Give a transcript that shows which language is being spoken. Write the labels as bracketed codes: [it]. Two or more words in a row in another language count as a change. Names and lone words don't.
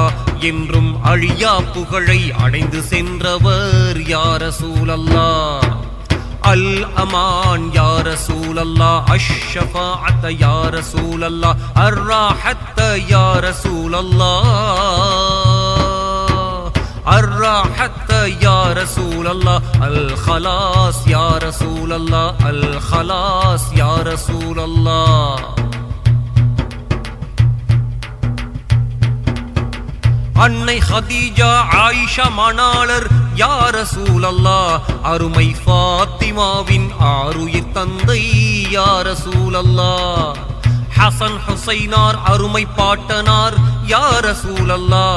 [ta] என்றும் அழியா புகழை அடைந்து சென்றவர் [ar] يا رسول الله. الأمان يا رسول الله. الشفاعة يا رسول الله. الراحة يا رسول الله. الراحت يا رسول الله. الخلاص يا رسول الله. الخلاص يا رسول الله. [ta] அன்னை ஹதீஜா ஆயிஷா மணாளர் [ar] يا رسول الله. [ta] அருமை ஃபாத்திமாவின் ஆருயிர் தந்தை [ar] يا رسول الله. [ta] ஹசன் ஹுசைனார் அருமை பாட்டனார் [ar] يا رسول الله.